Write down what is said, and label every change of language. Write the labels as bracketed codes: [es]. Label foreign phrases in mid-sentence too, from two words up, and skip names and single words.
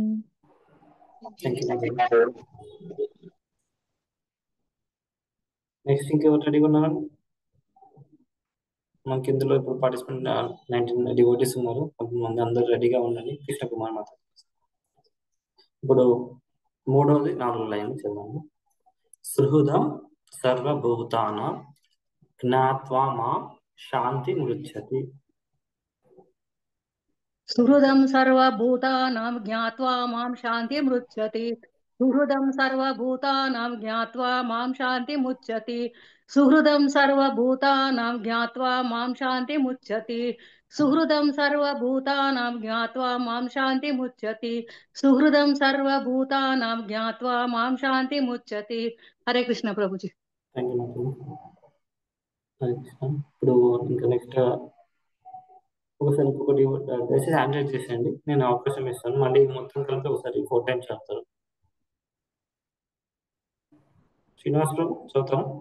[en] Thank you. [te] నెక్స్ట్ ఇంకెవరు రెడీగా ఉన్నారండి? మనకి ఇందులో ఇప్పుడు పార్టిసిపెంట్ 19 డివోటీస్ ఉన్నారు. కొంతమంది అందరూ రెడీగా ఉండండి. కృష్ణ కుమార్ మాత. ఇప్పుడు 3వది 4 లైన్ చదవండి. [sa] సుహృదం సర్వభూతానాం జ్ఞాత్వా మాం శాంతి మృచ్చతి. సుహృదం సర్వభూతానాం జ్ఞాత్వా మాం శాంతిమృచ్చతి. సుహృదం సర్వభూతానాం జ్ఞాత్వా మాం శాంతిముచ్యతి. సుహృదం సర్వభూతానాం జ్ఞాత్వా మాం శాంతిముచ్యతి. సుహృదం సర్వభూతానాం జ్ఞాత్వా మాం శాంతిముచ్యతి. సుహృదం సర్వభూతానాం జ్ఞాత్వా మాం శాంతిముచ్యతి. [te] హరే కృష్ణ ప్రభుజీ. [en] Thank you [te] మాత. హరే కృష్ణ. ఇప్పుడు ఇంకా నెక్స్ట్ ఒకసారి ఇంకొకటి దయచేసి ఆండ్రాయిడ్ చేసేయండి. నేను అవకాశం ఇస్తాను. మళ్ళీ మొత్తం కలిపి ఒకసారి 4 టైమ్స్ చదువుతారు. శ్రీనివాసరావు చదువుతాం.